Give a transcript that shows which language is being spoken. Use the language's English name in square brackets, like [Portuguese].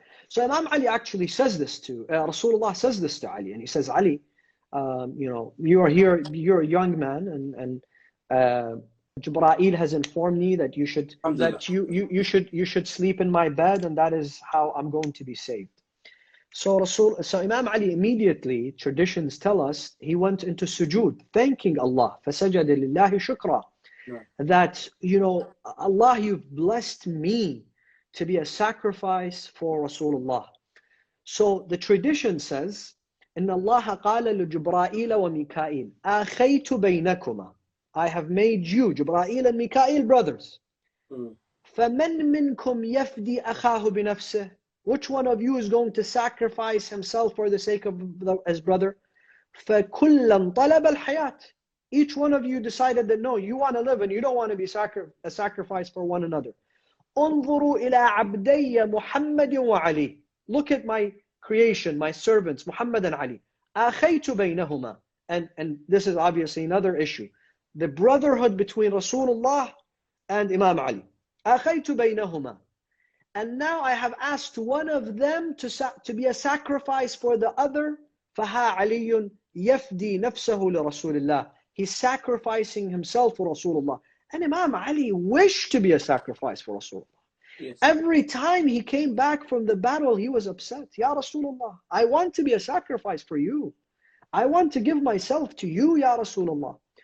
[English] So Imam Ali actually says this to Rasulullah, says this to Ali, and he says, Ali, you know, you are here, you're a young man, and Jibreel has informed me that you should sleep in my bed, and that is how I'm going to be saved. So Imam Ali immediately, traditions tell us, he went into sujood, thanking Allah. [Arabic] فَسَجَدَ لِلَّهِ شُكْرًا. [English] That, you know, Allah, you've blessed me to be a sacrifice for Rasulullah. So the tradition says, [Arabic] إِنَّ اللَّهَ قَالَ لِجِبْرَائِيلَ وَمِكَائِيلَ أَخَيْتُ بَيْنَكُمَا. [English] I have made you, Jibreel and Mikail, brothers. [Arabic] فَمَنْ مِنْكُمْ يَفْدِي أَخَاهُ بِنَفْسِهِ. [English] Which one of you is going to sacrifice himself for the sake of his brother? [Arabic] فَكُلًّا طَلَبَ الْحَيَاةِ. [English] Each one of you decided that no, you want to live and you don't want to be a sacrifice for one another. [Arabic] انظروا إلى عبدي محمد وعلي. [English] Look at my creation, my servants, Muhammad and Ali. [Arabic] أخيت بينهما. [English] And this is obviously another issue. The brotherhood between Rasulullah and Imam Ali. [Arabic] أخيت بينهما. [English] And now I have asked one of them to be a sacrifice for the other. [Arabic] فها علي يفدي نفسه لرسول الله. [English] He's sacrificing himself for Rasulullah. And Imam Ali wished to be a sacrifice for Rasulullah. Yes. Every time he came back from the battle, he was upset. Ya Rasulullah, I want to be a sacrifice for you. I want to give myself to you, Ya Rasulullah.